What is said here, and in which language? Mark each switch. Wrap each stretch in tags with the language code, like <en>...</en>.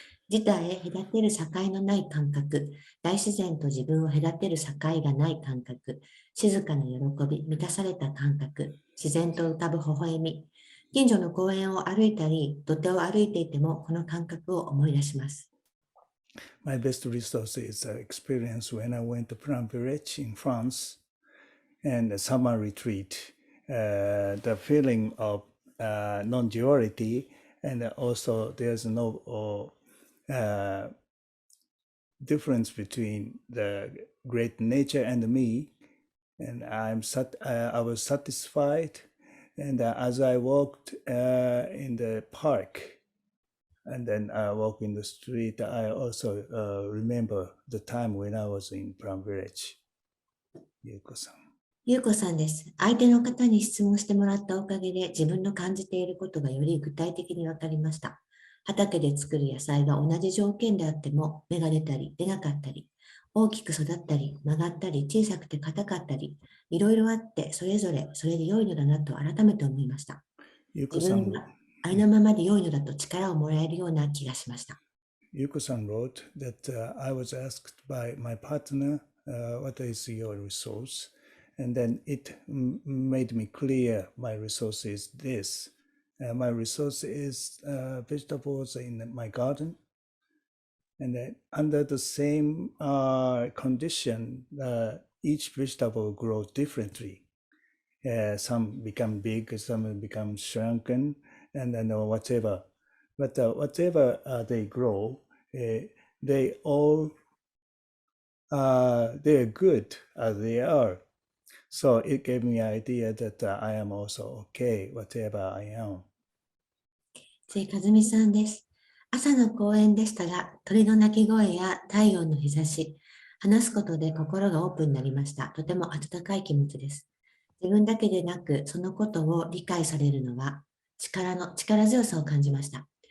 <ja>自他へ隔てる境のない感覚、大自然と自分を隔てる境がない感覚、静かな喜び、満たされた感覚、自然と浮かぶ微笑み、近所の公園を歩いたり、土手を歩いていてもこの感覚を思い出します。</ja> <en>My best resource is the experience when I went to Plum Village in France and the summer retreat. The feeling of non-duality, and also there's no difference between the great nature and me, and I was satisfied. And as I walked in the park, and then I walk in the street, I also remember the time when I was in Plum Village.</en> <ja>ゆうこさん。ゆうこさんです。相手の方に質問してもらったおかげで自分の感じていることがより具体的に分かりました。畑で作る野菜が同じ条件であっても芽が出たり出なかったり、大きく育ったり曲がったり小さくて硬かったり、いろいろあってそれぞれそれで良いのだなと改めて思いました。ゆうこさんありのままで良いのだと力をもらえるような気がしました。</ja> <en>Yuko-san wrote that I was asked by my partner, what is your resource? And then it made me clear my resource is this. My resource is vegetables in my garden. And then under the same condition, each vegetable grows differently. Some become big, some become shrunken, and then whatever. But whatever they grow, they all they're good as they are. So it gave me an idea that I am also okay, whatever I am.</en> <ja>つい和美さんです。朝の公園でしたが、鳥の鳴き声や太陽の日差し、話すことで心がオープンになりました。とても温かい気持ちです。自分だけでなく、そのことを理解されるのは力強さを感じました。</ja>